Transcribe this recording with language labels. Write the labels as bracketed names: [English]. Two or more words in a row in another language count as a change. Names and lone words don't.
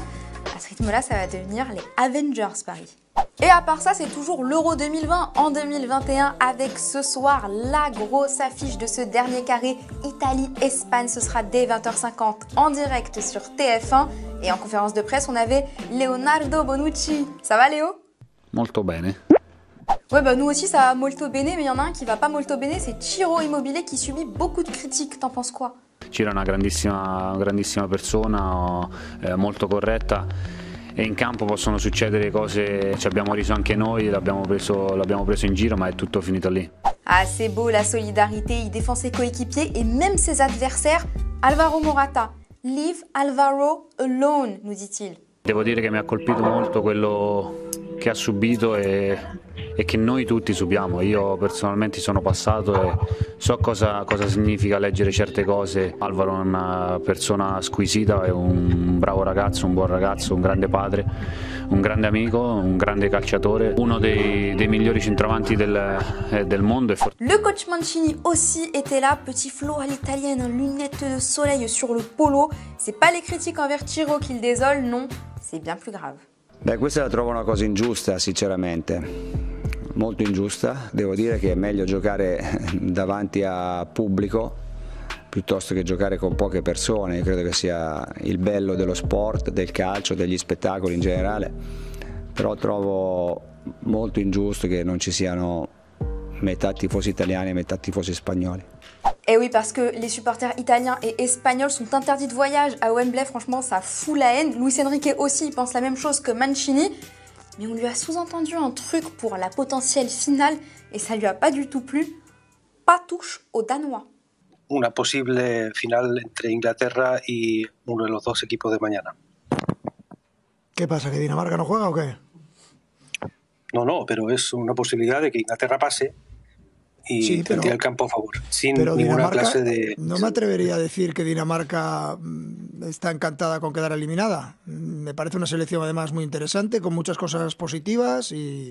[French] À ce rythme-là, ça va devenir les Avengers Paris. Et à part ça, c'est toujours l'Euro 2020 en 2021 avec ce soir la grosse affiche de ce dernier carré Italie-Espagne. Ce sera dès 20h50 en direct sur TF1. Et en conférence de presse, on avait Leonardo Bonucci. Ça va Léo? [Italian] Molto bene. [French] Ouais, bah nous aussi ça va [Italian] molto bene, [French] mais il y en a un qui va pas [Italian] molto bene, [French] c'est Ciro Immobile qui subit beaucoup de critiques. T'en penses quoi? [Italian] Ciro è una grandissima persona, molto corretta. E in campo possono succedere cose, ci abbiamo riso anche noi, l'abbiamo preso in giro, ma è tutto finito lì. [French] Ah, c'est beau la solidarité, il défend ses coéquipiers et même ses adversaires. [English] Alvaro Morata, leave Alvaro alone, [French] nous dit-il. [Italian] Devo dire che mi ha colpito molto quello che ha subito e che noi tutti subiamo. Io personalmente sono passato e so cosa significa leggere certe cose. Alvaro è una persona squisita, è un bravo ragazzo, un buon ragazzo, un grande padre, un grande amico, un grande calciatore, uno dei migliori centravanti del mondo. [French] Le coach Mancini aussi était là, petit flow à l'italienne, lunettes de soleil sur le polo. C'est pas les critiques envers Ciro qui le désolent, non, c'est bien plus grave. [Italian] Beh, questa la trovo una cosa ingiusta, sinceramente, molto ingiusta. Devo dire che è meglio giocare davanti a pubblico piuttosto che giocare con poche persone. Io credo che sia il bello dello sport, del calcio, degli spettacoli in generale, però trovo molto ingiusto che non ci siano metà tifosi italiani e metà tifosi spagnoli. [French] Et oui, parce que les supporters italiens et espagnols sont interdits de voyage à Wembley, franchement ça fout la haine. Luis Enrique aussi, il pense la même chose que Mancini, mais on lui a sous-entendu un truc pour la potentielle finale et ça lui a pas du tout plu. Pas touche aux Danois. [Spanish] Una posible final entre Inglaterra y uno de los dos equipos de mañana. ¿Qué pasa, que Dinamarca no juega o qué? No, pero es una posibilidad de que Inglaterra pase y sí, tendría el campo a favor, sin pero ninguna Dinamarca, clase de... No me atrevería a decir que Dinamarca está encantada con quedar eliminada. Me parece una selección además muy interesante, con muchas cosas positivas y...